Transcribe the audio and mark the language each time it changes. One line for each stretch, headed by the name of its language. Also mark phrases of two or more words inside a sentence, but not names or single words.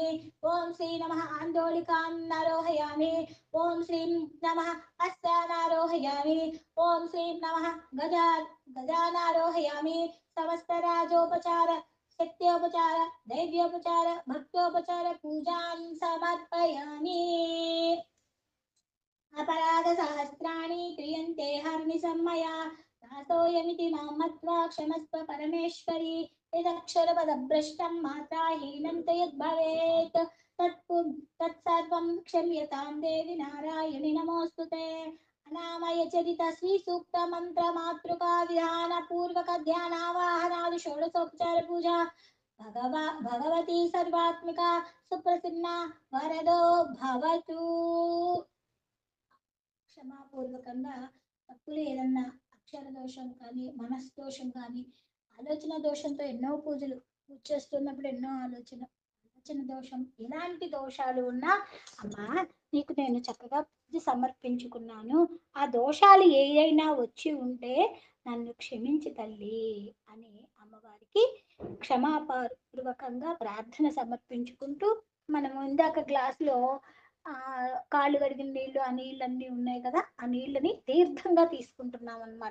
Sanskrit: ఓం శ్రీ నమః ఆందోళికాన్నారోహయామి. ఓం శ్రీ నమః అస్సానారోహయామి. ఓం శ్రీ నమః గజానారోహయామి. సమస్త రాజోపచార శక్త్యోపచార దైవ్యోపచార భక్తోపచార పూజాం సమర్పయామి. अपराध सहस्राणि क्रियन्ते हर्निशं मया दासोऽयमिति मां मत्वा क्षमस्व परमेश्वरी. यदक्षरपदभ्रष्टं मात्राहीनं तु यद्भवेत् तत्सर्वं क्षम्यतां देवि नारायणि नमोऽस्तुते. अनामय चरित श्री सूक्त मंत्र मातृका विधान पूर्वक ध्यानावाहनादि षोडशोपचार पूजा भगवती सर्वात्मिका सुप्रसन्ना वरदो भवतु.
Telugu: క్షమాపూర్వకంగా తప్పులు ఏదన్నా అక్షర దోషం కానీ మనస్ దోషం కానీ ఆలోచన దోషంతో ఎన్నో పూజ చేస్తున్నప్పుడు ఎన్నో ఆలోచన దోషం ఎలాంటి దోషాలు ఉన్నా అమ్మా నీకు నేను చక్కగా పూజ సమర్పించుకున్నాను, ఆ దోషాలు ఏదైనా వచ్చి ఉంటే నన్ను క్షమించి తల్లి అని అమ్మవారికి క్షమాపూర్వకంగా ప్రార్థన సమర్పించుకుంటూ మనము ఇందాక గ్లాసులో కాళ్ళు కడిగిన నీళ్లు ఆ నీళ్ళన్నీ ఉన్నాయి కదా, ఆ నీళ్ళని తీర్థంగా తీసుకుంటున్నాం అన్నమాట.